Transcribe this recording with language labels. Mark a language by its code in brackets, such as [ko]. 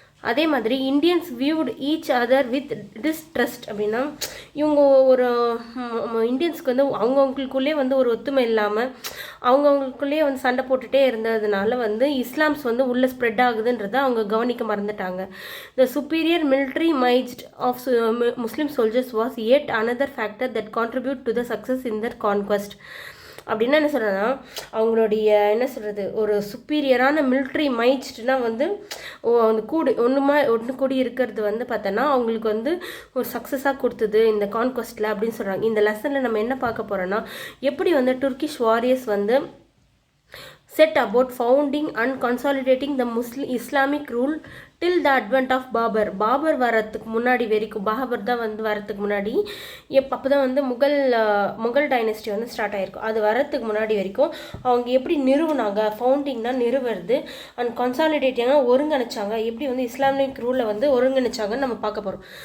[en] அதே மாதிரி Indians viewed each other with distrust. [ta] அப்படின்னா இவங்க ஒரு இந்தியன்ஸ்க்கு வந்து அவங்கவுங்களுக்குள்ளே வந்து ஒரு ஒத்துமை இல்லாமல் அவங்கவுங்களுக்குள்ளேயே வந்து சண்டை போட்டுகிட்டே இருந்ததுனால வந்து இஸ்லாம்ஸ் வந்து உள்ளே ஸ்ப்ரெட் ஆகுதுன்றதை அவங்க கவனிக்க மறந்துட்டாங்க. [en] The superior military might of Muslim soldiers was yet another factor that contribute to the success in their conquest. [ta] அப்படின்னா என்ன சொல்கிறேன்னா அவங்களுடைய என்ன சொல்கிறது ஒரு சுப்பீரியரான மிலிட்ரி மைட்ஸ்னா வந்து அந்த ஒன்று கூடி இருக்கிறது வந்து பார்த்தோன்னா அவங்களுக்கு வந்து ஒரு சக்ஸஸாக கொடுத்தது இந்த கான்குவஸ்ட்டில் அப்படின்னு சொல்கிறாங்க. இந்த லெசனில் நம்ம என்ன பார்க்க போகிறோன்னா எப்படி வந்து துர்க்கிஷ் வாரியர்ஸ் வந்து [en] set about founding and consolidating the Islamic rule till the advent of Babur. [ta] Babur வரத்துக்கு முன்னாடி வரைக்கும், பாபர் தான் வந்து வரத்துக்கு முன்னாடி அப்போ தான் வந்து முகல் டைனஸ்டி வந்து ஸ்டார்ட் ஆகிருக்கும். அது வரத்துக்கு முன்னாடி வரைக்கும் அவங்க எப்படி நிறுவனாங்க, ஃபவுண்டிங்னா நிறுவுறது, அண்ட் கன்சாலிடேட்டிங்னா ஒருங்கிணைச்சாங்க, எப்படி வந்து இஸ்லாமிக் ரூலை வந்து ஒருங்கிணைச்சாங்கன்னு நம்ம பார்க்க போகிறோம்.